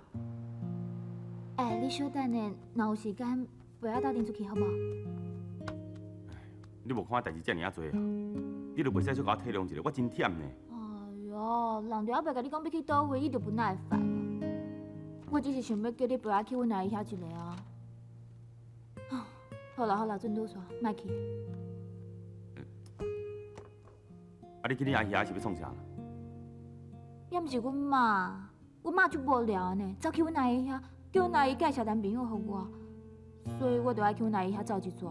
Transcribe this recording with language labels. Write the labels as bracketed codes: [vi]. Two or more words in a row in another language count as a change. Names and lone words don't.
[nan] 你小等下，若有时间，陪我斗阵出去好无？你无看代志遮尔啊多啊？你著袂使小甲我体谅一下，我真忝呢。哎哟，人着还袂甲你讲要去倒位，伊就不耐烦了。我只是想要叫你陪我去阮阿姨遐一个啊。好啦好啦，准拄煞，莫去。你去你阿姨遐是要创啥？也毋是阮妈，阮妈就无聊呢，走去阮阿姨遐，叫阮阿姨介绍男朋友互我，所以我就爱去阮阿姨遐走一转。